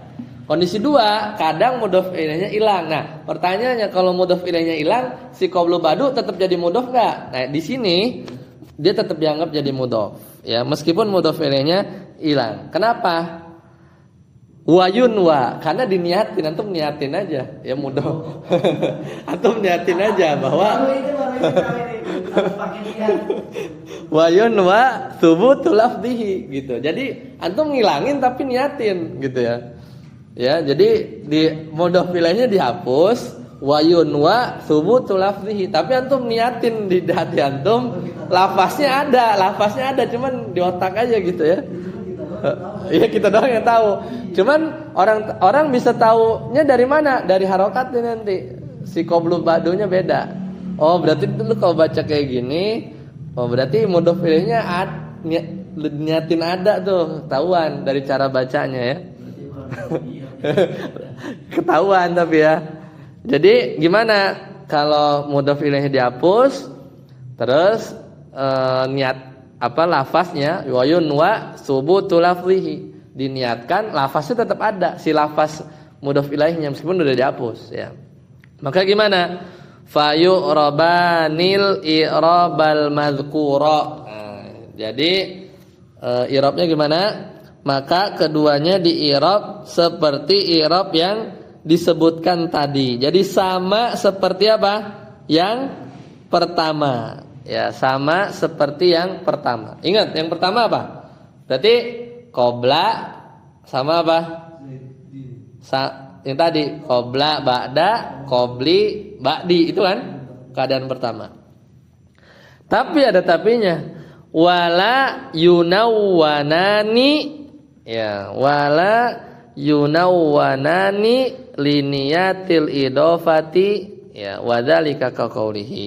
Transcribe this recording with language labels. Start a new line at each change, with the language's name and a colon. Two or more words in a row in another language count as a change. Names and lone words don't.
Indonesian: Kondisi dua kadang mudhaf ilaihnya hilang. Nah, pertanyaannya kalau mudhaf ilaihnya hilang, si
Arabic: قبل بعد
Indonesian: tetap jadi mudhaf enggak? Nah, di sini dia tetap dianggap jadi mudhaf, ya, meskipun mudhaf ilaihnya hilang. Kenapa? Wa, karena diniatin, antum niatin aja, ya mudhaf. Antum niatin aja bahwa
Arabic: وثبوت لفظه
Indonesian: gitu. Jadi antum ngilangin tapi niatin gitu ya. Ya, jadi di mudhaf ilaihnya dihapus,
Arabic: وثبوت لفظه,
Indonesian: tapi antum niatin di hati antum, lafaznya ada, cuman di otak aja gitu ya. Iya, kita doang yang tahu. Cuman orang bisa taunya dari mana? Dari harokatnya nanti. Si qablu ba'dunya beda. Oh, berarti dulu kalau baca kayak gini, oh berarti mudhaf ilaihnya niatin ada tuh, ketahuan dari cara bacanya ya. Ketahuan tapi ya. Jadi gimana kalau mudhaf ilaihnya dihapus, terus niat lafaznya
Arabic: وثبوت لفظه,
Indonesian: diniatkan lafaznya tetap ada, si lafaz mudhaf ilaihnya meskipun sudah dihapus ya. Maka gimana?
Arabic: فيعربان الإعراب المذكور.
Indonesian: Nah, jadi i'rabnya gimana? Maka keduanya di-i'rab seperti i'rab yang disebutkan tadi. Jadi sama seperti apa? Yang pertama. Ya, sama seperti yang pertama. Ingat, yang pertama apa? Berarti qabla sama apa? Yang tadi qabla, ba'da, qabli, ba'di, itu kan keadaan pertama. Tapi ada tapinya.
Arabic: ولا ينونان ولا ينونان لنية الإضافة وذلك كقوله.